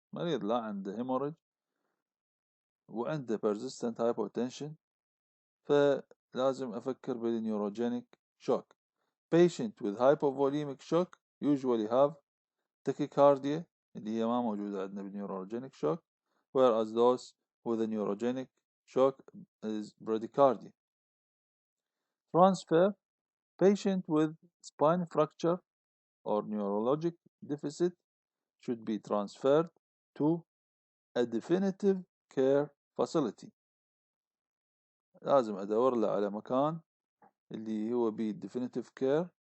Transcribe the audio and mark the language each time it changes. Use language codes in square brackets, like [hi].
[ar] مريض لا عنده hemorrhage وعنده persistent hypotension فلازم أفكر بالنيوروجينيك shock. [en] Patient with hypovolemic shock usually have tachycardia [ar] اللي هي ما موجودة عندنا بالنيورogenic shock، [en] whereas those with a neurogenic shock is bradycardia. Transfer, patient with spine fracture or neurologic deficit should be transferred to a definitive care facility. [ar] لازم أدور له على مكان اللي هو بيه definitive care.